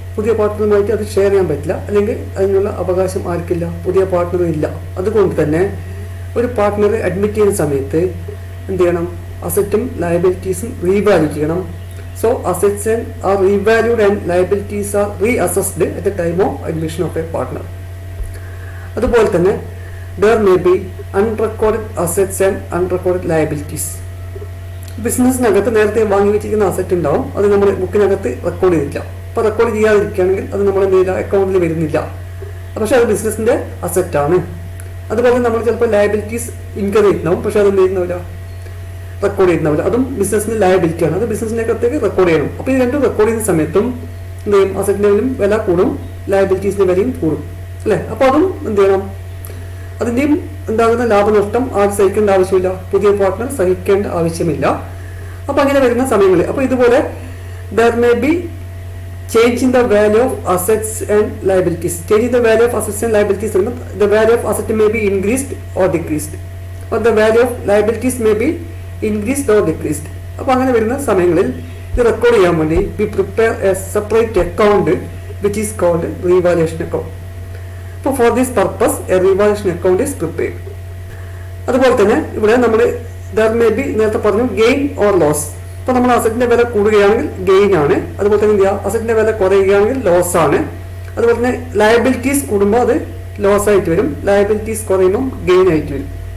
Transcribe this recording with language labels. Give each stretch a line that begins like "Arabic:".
Malayalam: പുതിയ പാർട്ട്ണറുമായിട്ട് അത് ഷെയർ ചെയ്യാൻ പറ്റില്ല, അല്ലെങ്കിൽ അതിനുള്ള അവകാശം ആർക്കില്ല, പുതിയ പാർട്ട്ണറും ഇല്ല. അതുകൊണ്ട് തന്നെ ഒരു പാർട്ട്ണർ അഡ്മിറ്റ് ചെയ്യുന്ന സമയത്ത് എന്ത് ചെയ്യണം? അസറ്റും ലയബിലിറ്റീസും റീവാല്യൂ ചെയ്യണം.
English: So assets are revalued and liabilities are reassessed at the time of admission of a partner.
Malayalam: അതുപോലെ തന്നെ
English: there may be unrecorded assets and unrecorded liabilities.
Malayalam: ബിസിനസ്സിനകത്ത് നേരത്തെ വാങ്ങി വെച്ചിരിക്കുന്ന അസറ്റ് ഉണ്ടാവും, അത് നമ്മൾ ബുക്കിനകത്ത് റെക്കോർഡ് ചെയ്തില്ല. അപ്പോൾ റെക്കോർഡ് ചെയ്യാതിരിക്കുകയാണെങ്കിൽ അത് നമ്മൾ എന്ത് ചെയ്യില്ല, അക്കൗണ്ടിൽ വരുന്നില്ല. പക്ഷെ അത് ബിസിനസ്സിന്റെ അസറ്റാണ്. അതുപോലെ നമ്മൾ ചിലപ്പോൾ ലയബിലിറ്റീസ് ഇൻകർ ചെയ്യുന്നുണ്ടാവും, പക്ഷെ അത് എന്ത് ചെയ്യുന്നില്ല, റെക്കോർഡ് ചെയ്യുന്നില്ല. അതും ബിസിനസ്സിന്റെ ലയബിലിറ്റിയാണ്, അത് ബിസിനസ്സിന്റെ അകത്തേക്ക് റെക്കോർഡ് ചെയ്യണം. അപ്പോൾ ഈ രണ്ടും റെക്കോർഡ് ചെയ്യുന്ന സമയത്തും എന്ത് ചെയ്യും? അസറ്റിന്റെ വില കൂടും, ലയബിലിറ്റീസിന്റെ വിലയും കൂടും, അല്ലേ? അപ്പോൾ അതും എന്ത് ചെയ്യണം? അതിൻ്റെയും ഉണ്ടാകുന്ന ലാഭനഷ്ടം ആര് സഹിക്കേണ്ട ആവശ്യമില്ല, പുതിയ പാർട്ട്ണർ സഹിക്കേണ്ട ആവശ്യമില്ല. അപ്പോൾ അങ്ങനെ വരുന്ന സമയങ്ങളിൽ അപ്പോൾ ഇതുപോലെ
English: there may be change in the value of assets and liabilities. Change in the value of assets and liabilities, the value of asset may be increased or decreased, or the value of liabilities may be increased or decreased.
Malayalam: അപ്പോൾ അങ്ങനെ വരുന്ന സമയങ്ങളിൽ ഇത് record ചെയ്യാൻ വേണ്ടി
English: we prepare a separate account which is called revaluation account.
Malayalam: അപ്പോൾ
English: for this purpose a revaluation account is prepared.
Malayalam: അതുപോലെ തന്നെ ഇവിടെ നമ്മൾ
English: there may be,
Malayalam: നേരത്തെ പറഞ്ഞു, ഗെയിൻ ഓർ ലോസ്. ഇപ്പോൾ നമ്മൾ അസറ്റിന്റെ വില കൂടുകയാണെങ്കിൽ ഗെയിൻ ആണ്. അതുപോലെ തന്നെ എന്ത് ചെയ്യുക, അസറ്റിന്റെ വില കുറയുകയാണെങ്കിൽ ലോസ് ആണ്. അതുപോലെ തന്നെ ലയബിലിറ്റീസ് കൂടുമ്പോൾ അത് ലോസ് ആയിട്ട് വരും, ലയബിലിറ്റീസ് കുറയുമ്പോൾ ഗെയിൻ ആയിട്ട് വരും.